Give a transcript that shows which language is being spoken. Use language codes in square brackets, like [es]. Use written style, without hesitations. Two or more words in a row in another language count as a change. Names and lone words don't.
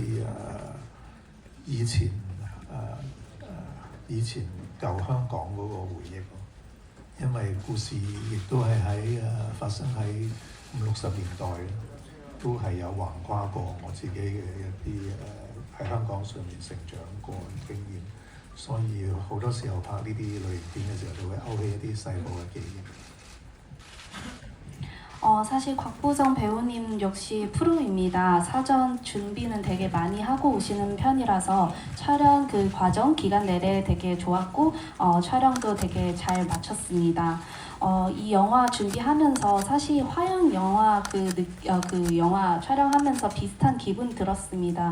[yue] 一啲以前舊香港嗰個回憶咯，因為故事亦都係發生喺50、60年代，都係有橫跨過我自己嘅一啲喺香港上面成長過嘅經驗，所以好多時候拍呢啲類型片嘅時候，就會勾起一啲細個嘅記憶。 [ko] 사실 곽보정 배우님 역시 프로입니다. 사전 준비는 되게 많이 하고 오시는 편이라서 촬영 그 과정 기간 내내 되게 좋았고 촬영도 되게 잘 마쳤습니다. 이 영화 준비하면서 사실 화양 영화 그 영화 촬영하면서 비슷한 기분 들었습니다.